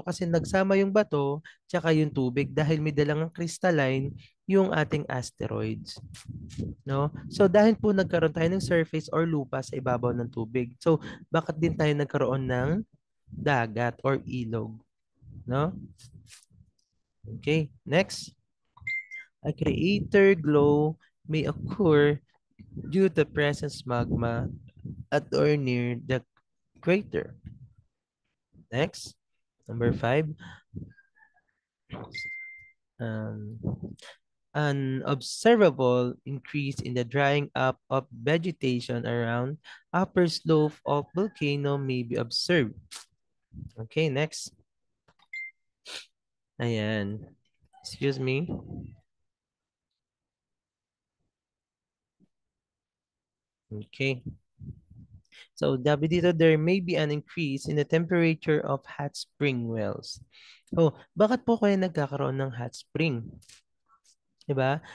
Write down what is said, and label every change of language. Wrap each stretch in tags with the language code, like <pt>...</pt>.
<tl>Kasi nagsama yung bato tsaka yung tubig dahil may dalang crystalline yung ating asteroids. No? So dahil po nagkaroon tayo ng surface or lupa sa ibabaw ng tubig. So bakit din tayo nagkaroon ng dagat or ilog?</tl> <en>No? Okay, next. A crater glow may occur due to presence magma at or near the crater. Next, number 5. Um, an observable increase in the drying up of vegetation around upper slope of volcano may be observed. Okay, next. Ayan. Excuse me. Okay. So,</en> <tl>dabi dito,</tl> <en>there may be an increase in the temperature of hot spring wells.</en> <tl>Oh, bakit po kaya nagkakaroon ng hot spring? 'Di ba?</tl>